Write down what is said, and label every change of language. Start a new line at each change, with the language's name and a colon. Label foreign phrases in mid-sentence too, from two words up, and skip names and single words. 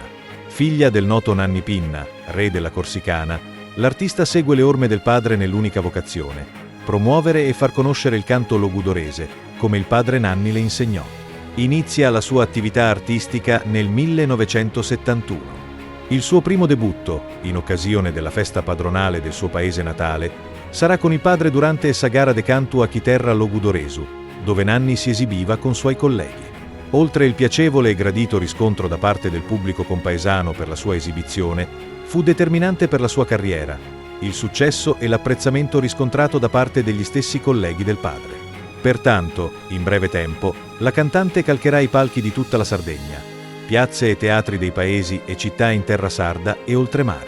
Italian: Figlia del noto Nanni Pinna, re della Corsicana, l'artista segue le orme del padre nell'unica vocazione: promuovere e far conoscere il canto logudorese, come il padre Nanni le insegnò. Inizia la sua attività artistica nel 1971. Il suo primo debutto, in occasione della festa padronale del suo paese natale, sarà con il padre durante essa
Sardinian: gara de canto a Chiterra Logudoresu,
Italian: dove Nanni si esibiva con suoi colleghi. Oltre il piacevole e gradito riscontro da parte del pubblico compaesano per la sua esibizione, fu determinante per la sua carriera il successo e l'apprezzamento riscontrato da parte degli stessi colleghi del padre. Pertanto, in breve tempo, la cantante calcherà i palchi di tutta la Sardegna, piazze e teatri dei paesi e città in terra sarda e oltremare.